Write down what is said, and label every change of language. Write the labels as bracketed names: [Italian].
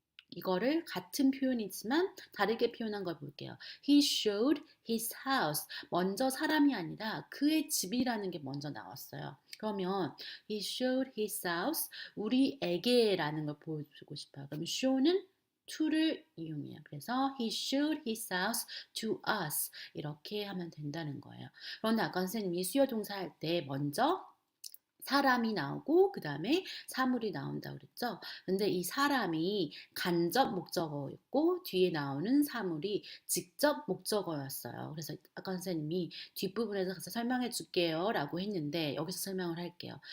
[Korean] 이거를 같은 표현이지만 다르게 표현한 걸 볼게요. [English] He showed his house. [Korean] 먼저 사람이 아니라 그의 집이라는 게 먼저 나왔어요. 그러면 [English] he showed his house [Korean] 우리에게라는 걸 보여주고 싶어요. 그럼 show는 to를 이용해요. 그래서 [English] he showed his house to us [Korean] 이렇게 하면 된다는 거예요. 그런데 아까 선생님이 수요 동사 할 때 먼저 사람이 나오고 그 다음에 사물이 나온다고 그랬죠. 근데 이 사람이 간접 목적어였고 뒤에 나오는 사물이 직접 목적어였어요. 그래서 아까 선생님이 뒷부분에서 가서 설명해 줄게요 라고 했는데 여기서 설명을 할게요.